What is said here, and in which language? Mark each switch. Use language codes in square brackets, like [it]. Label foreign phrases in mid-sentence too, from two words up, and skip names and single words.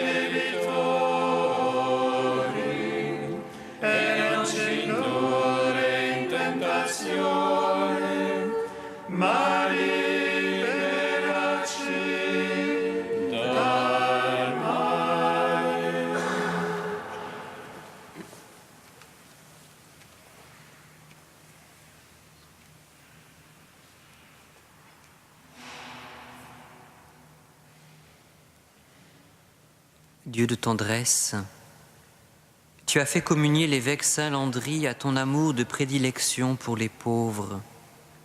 [it] debitori e non ci indurre in tentazione, ma liberaci dal male. [fr] Dieu de tendresse, tu as fait communier l'évêque Saint Landry à ton amour de prédilection pour les pauvres.